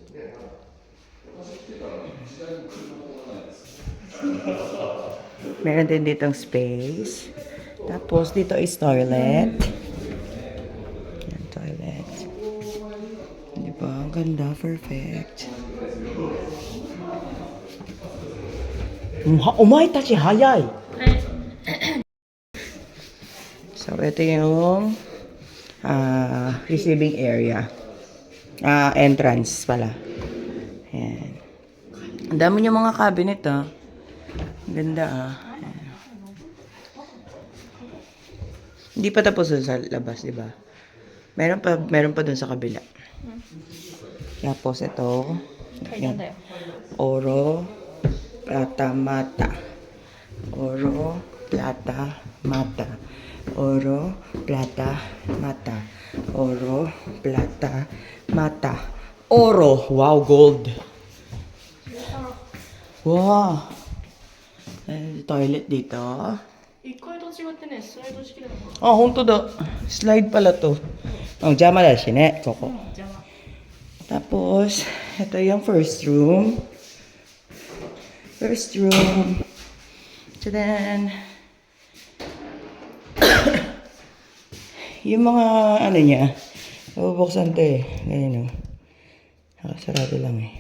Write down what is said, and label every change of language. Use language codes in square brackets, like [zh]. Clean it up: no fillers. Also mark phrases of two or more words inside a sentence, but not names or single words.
[tl] Meron din ditong space. Tapos, dito [en] is toilet. [tl] Yan, toilet. Diba? Ang ganda. Perfect. [ja] Omae-tachi, hayay! [tl] So, ito yung [en] receiving area. [tl] Entrance pala. Ayan. Ang dami yung mga cabinet, ah. Ang ganda, ah. Ayan. Hindi pa tapos dun sa labas, di ba? Meron pa dun sa kabila. Tapos ito. Yan. [es] Oro, plata, mata. Oro, plata, mata. Oro, plata, mata. Oro, plata, mata. Oro! [en] Wow, gold! Wow! [tl] Toilet dito. [ja] 1 階と違ってね、スライド式だから。ほんとだ。 [tl] Slide pala to. [ja] 邪魔だしね、ここ。邪魔。 [tl] Tapos, ito yung [en] first room. First room. So then, [tl] yung mga ano niya, nabubuksan to eh. Ganyan o. Nakasarado lang eh.